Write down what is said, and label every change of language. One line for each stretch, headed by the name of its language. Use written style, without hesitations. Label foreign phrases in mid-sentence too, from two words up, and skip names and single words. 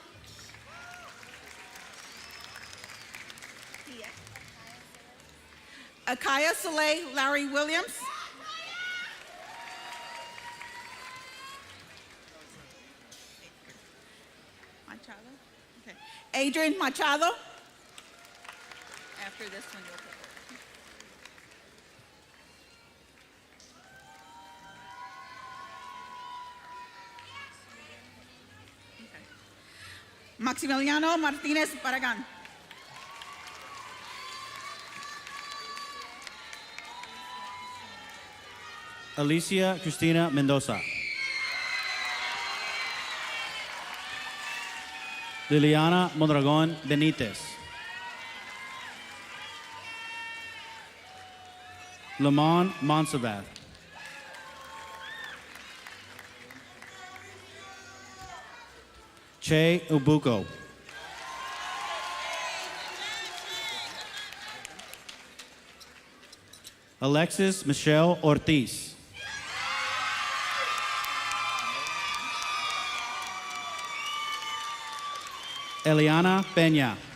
English: Akaya Soleil Larry Williams. Machado. Okay. Adrian Machado. After this one, you'll put it. Maximiliano Martinez Barragan. Alicia Cristina Mendoza. Liliana Mondragon Benitez. Lamont Monsabath. Che Ubuko. Alexis Michelle Ortiz. Eliana Peña.